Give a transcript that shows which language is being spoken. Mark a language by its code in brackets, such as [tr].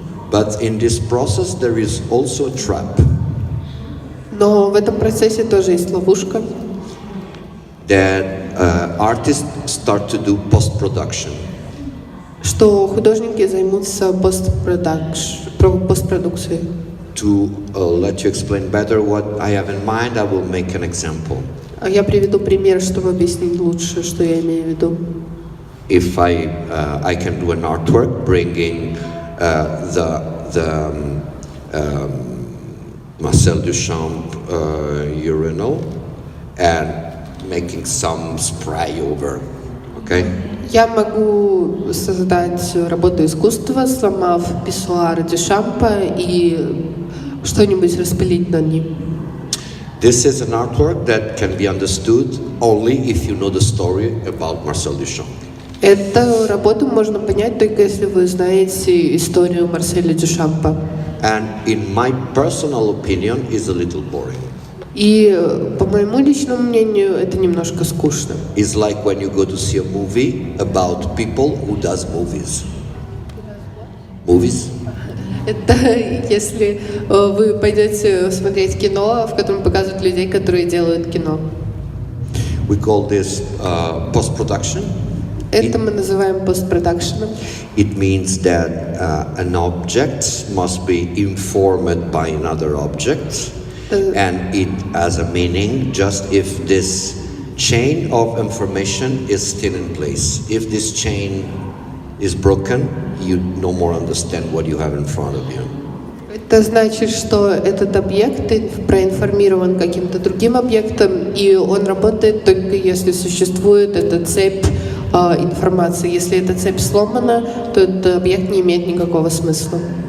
[en] But in this process there is also a trap. [ru] Но в этом процессе тоже есть ловушка. [en] That artists start to do post-production. [ru] Что художники займутся постпродукцией. [en] To let you explain better what I have in mind, I will make an example. [ru] Я приведу пример, чтобы объяснить лучше, что я имею в виду. [en] If I can do an artwork bringing the Marcel Duchamp urinal and making some spray over, okay? [ru] Я могу создать работу искусства, сломав писсуар Дюшампа и что-нибудь распылить над ним. [en] This is an artwork that can be understood only if you know the story about Marcel Duchamp. [ru] Эту работу можно понять только если вы знаете историю Марселя Дюшампа. [en] And in my personal opinion, is a little boring. [ru] И по моему личному мнению, это немножко скучно. [en] It's like when you go to see a movie about people who does movies. Movies? [ru] Это если вы пойдете смотреть кино, в котором показывают людей, которые делают кино. [en] We call this post-production. [ru] Это мы называем постпродакшеном. [en] It means that an object must be informed by another object, and it has a meaning just if this chain of information is still in place. If this chain is broken, you no more understand what you have in front of you. [ru] Это значит, что этот объект проинформирован каким-то другим объектом, и он работает только если существует эта цепь информации. Если эта цепь сломана, то этот объект не имеет никакого смысла.